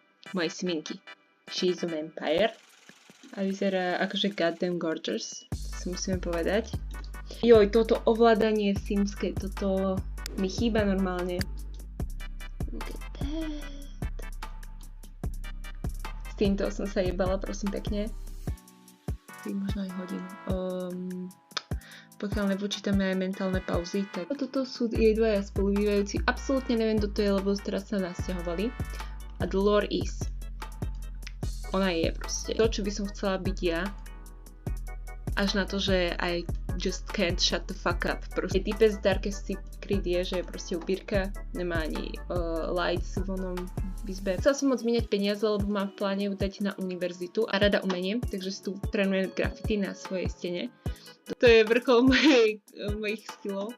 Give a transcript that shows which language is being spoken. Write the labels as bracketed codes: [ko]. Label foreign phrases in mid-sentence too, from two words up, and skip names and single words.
[sk] mojej sminky. [en] She's a vampire. [sk] A vyzerá akože [en] goddamn gorgeous, [sk] si musíme povedať. Joj, toto ovládanie simské, toto mi chýba normálne. [en] Look at that. [sk] S týmto som sa jebala, prosím pekne. Možno aj hodinu. Pokiaľ nepočítame aj mentálne pauzy, tak toto sú jej dvaja spolubývajúci. Absolútne neviem, kto to je, lebo teraz sa nasťahovali. [en] A the lore is. [sk] Ona je proste to, čo by som chcela byť ja. Až na to, že [en] I just can't shut the fuck up. [sk] Proste type z Darkest Secret je, že je proste upírka, nemá ani lights v onom izbe. Chcela som moc míňať peniaze, lebo mám v pláne ju dať na univerzitu a rada umeniem, takže si tu trénujem graffiti na svojej stene. To je vrchol mojich skillov.